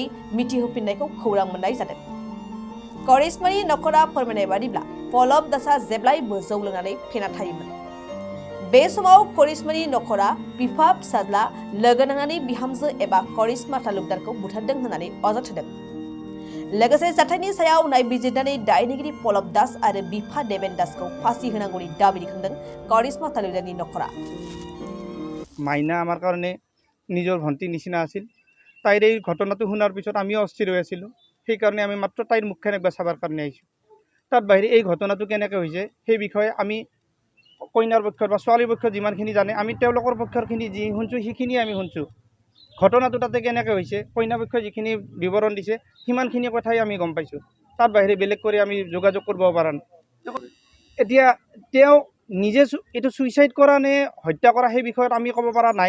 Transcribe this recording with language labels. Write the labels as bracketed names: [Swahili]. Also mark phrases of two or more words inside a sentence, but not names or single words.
[Bodo] मिथिहोफिननायखौ खौरां मोननाय जादों करिश्मानि नखरा फोरमायनाय बादिब्ला पलब दासआ जेब्लायबो जौ लोंनानै फेना थायोमोन बे समाव करिश्मानि नखरा बिफा फिसाज्ला लोगो नांनानै बिहामजो एबा करिश्मा तालुकदारखौ बुथारदों होननानै अजद होदों लोगोसे जाथायनि सायाव नायबिजिरनानै दायनिगिरि पलब दास आरो बिफा देवेन दासखौ फासि होनांगौनि दाबि दैखांदों करिश्मा तालुकदारनि नखरा [Assamese] মাইনা আমাৰ কাৰণে নিজৰ ভনটী নিচিনা আছিল তাইৰ এই ঘটনাটো শুনাৰ পিছত আমিও অস্থিৰ হৈ আছিলোঁ সেই কাৰণে আমি মাত্ৰ তাইৰ মুখখন একবাৰ চাবৰ কাৰণে আহিছোঁ তাত বাহিৰে এই ঘটনাটো কেনেকৈ হৈছে সেই বিষয়ে আমি কইনাৰ পক্ষৰ বা ছোৱালীৰ পক্ষৰ যিমানখিনি জানে আমি তেওঁলোকৰ পক্ষৰখিনি যি শুনছোঁ সেইখিনিয়ে আমি শুনছোঁ ঘটনাটো তাতে কেনেকৈ হৈছে কইনা পক্ষই যিখিনি বিৱৰণ দিছে সিমানখিনি কথাই আমি গম পাইছোঁ তাত বাহিৰে বেলেগ কৰি আমি যোগাযোগ কৰিব পৰা নাই এতিয়া তেওঁ নিজে এইটো সুইচাইড কৰা নে হত্যা কৰা সেই বিষয়ত আমি ক'ব পৰা নাই